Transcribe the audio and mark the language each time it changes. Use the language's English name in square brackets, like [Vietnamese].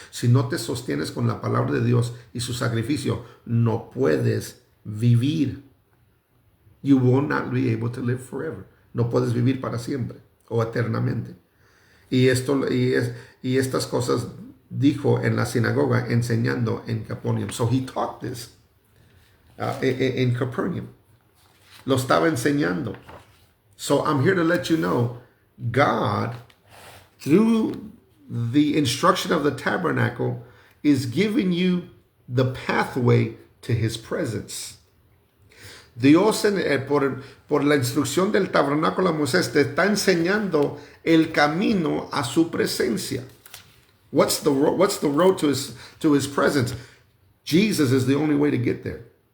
[Spanish] Si no te sostienes con la palabra de Dios y su sacrificio, no puedes vivir. [English] You will not be able to live forever. [Spanish] No puedes vivir para siempre o eternamente. Y estas cosas dijo en la sinagoga enseñando en Capernaum. [English] So he taught this in Capernaum. [Spanish] Lo estaba enseñando. [English] So I'm here to let you know, God, through the instruction of the tabernacle, is giving you the pathway to his presence. [Spanish] Dios por la instrucción del tabernáculo a Moisés te está enseñando el camino a su presencia. [English] What's the road to his presence? Jesus is the only way to get there.